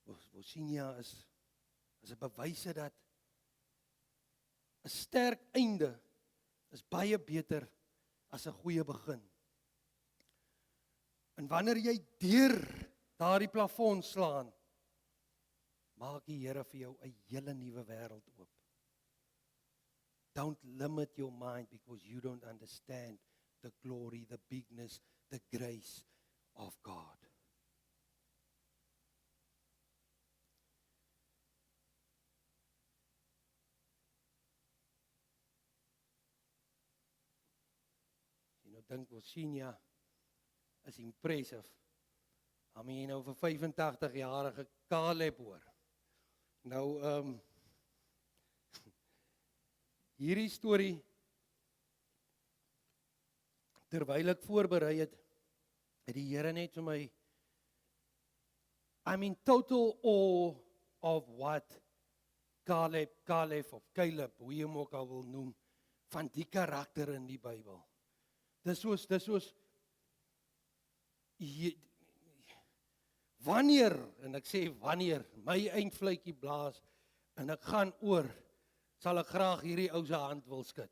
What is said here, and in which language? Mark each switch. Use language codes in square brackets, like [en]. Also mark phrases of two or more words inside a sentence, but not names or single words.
[af] Wosinia is 'n bewyse dat 'n sterk einde is baie beter as 'n goeie begin. En wanneer jy deur daardie plafon slaan, maak die Here vir jou 'n hele nuwe wêreld oop. [en] Don't limit your mind because you don't understand the glory, the bigness, the grace of God. [af] Dink Wosinia is impressive. [en] I mean, [af] over 85-jarige Caleb hoor. Nou, hierdie storie, terwyl ek voorberei het die Here net vir my, [en] I'm in total awe of what Caleb of Caleb, [af] hoe jy hom ook al wil noem, van die karakter in die Bybel. Dis soos, wanneer, en ek sê wanneer, my eindvletjie blaas, en ek gaan oor, sal ek graag hierdie ou se hand wil skud.